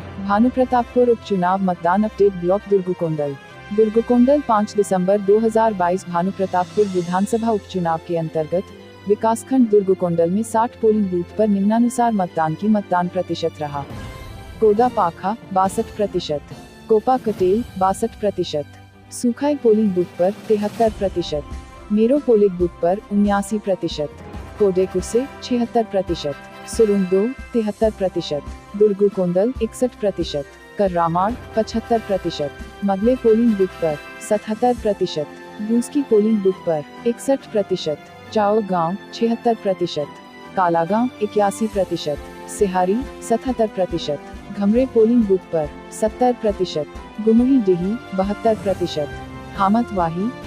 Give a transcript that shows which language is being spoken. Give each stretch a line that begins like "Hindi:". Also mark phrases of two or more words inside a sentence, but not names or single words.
Hindi: भानुप्रतापपुर उपचुनाव मतदान अपडेट ब्लॉक दुर्गुकोंडल 5 दिसंबर 2022 भानुप्रतापपुर विधानसभा उपचुनाव के अंतर्गत विकासखंड दुर्गुकोंडल में 60 पोलिंग बूथ पर निम्नानुसार मतदान प्रतिशत रहा। कोदा पाखा 62%, कोपा कटेल 62%, सुखाई
English: polling booth
Hindi: पर 73%, मेरो
English: polling booth
Hindi: पर 79%, कोडेकुसे 76%, सुरुंदो 73%, दुर्गुकोंडल 61%, कर्रामाड़ 75%, मगले
English: polling booth
Hindi: पर 77%, बूस्की
English: polling booth
Hindi: पर 61%, चाओ गांव 76%, कालागांव 81%, सिहारी 77%, घमरे
English: polling booth
Hindi: पर 70%, गुमही डिही 72%, हामतवाही